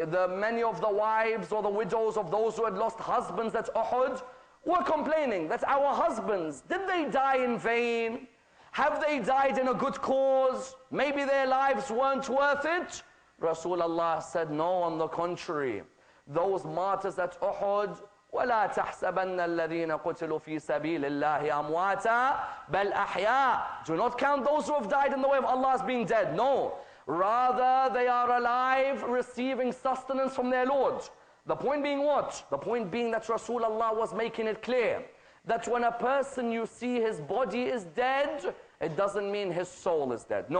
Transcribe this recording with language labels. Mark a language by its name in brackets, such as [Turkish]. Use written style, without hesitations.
[English] Many of the wives or the widows of those who had lost husbands at Uhud were complaining that our husbands, did they die in vain? Have they died in a good cause? Maybe their lives weren't worth it? Rasulullah said, no, on the contrary. Those martyrs at Uhud, [Arabic] وَلَا تَحْسَبَنَّ الَّذِينَ قُتِلُوا فِي سَبِيلِ اللَّهِ أَمْوَاتًا بَلْ أَحْيَاءً. [English] Do not count those who have died in the way of Allah as being dead. No. Rather, they are alive, receiving sustenance from their Lord. The point being what? The point being that Rasulullah was making it clear that when a person you see his body is dead, it doesn't mean his soul is dead.